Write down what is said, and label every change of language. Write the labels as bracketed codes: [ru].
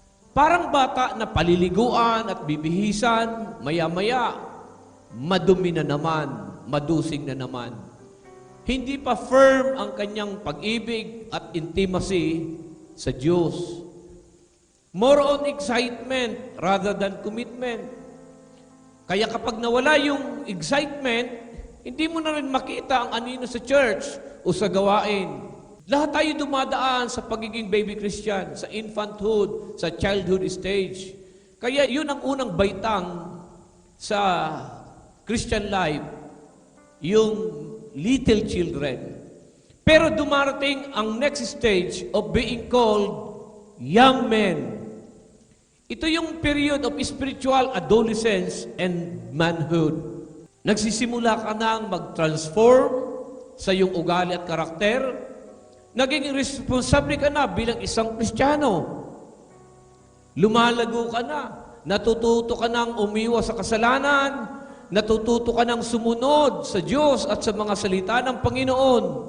[tl] Parang bata na paliliguan at bibihisan, maya-maya, madumi na naman, madusing na naman. Hindi pa firm ang kanyang pag-ibig at intimacy sa Diyos. [en] More on excitement rather than commitment. [tl] Kaya kapag nawala yung excitement, hindi mo na rin makita ang anino sa church o sa gawain. Lahat tayo dumadaan sa pagiging baby Christian, sa infanthood, sa childhood stage. Kaya yun ang unang baitang sa Christian life, yung little children. Pero dumarating ang [en] next stage of being called young men. [tl] Ito yung [en] period of spiritual adolescence and manhood. [tl] Nagsisimula ka nang mag-transform sa iyong ugali at karakter. Naging responsable ka na bilang isang Kristiyano. Lumalago ka na. Natututo ka nang umiwas sa kasalanan. Natututo ka nang sumunod sa Diyos at sa mga salita ng Panginoon.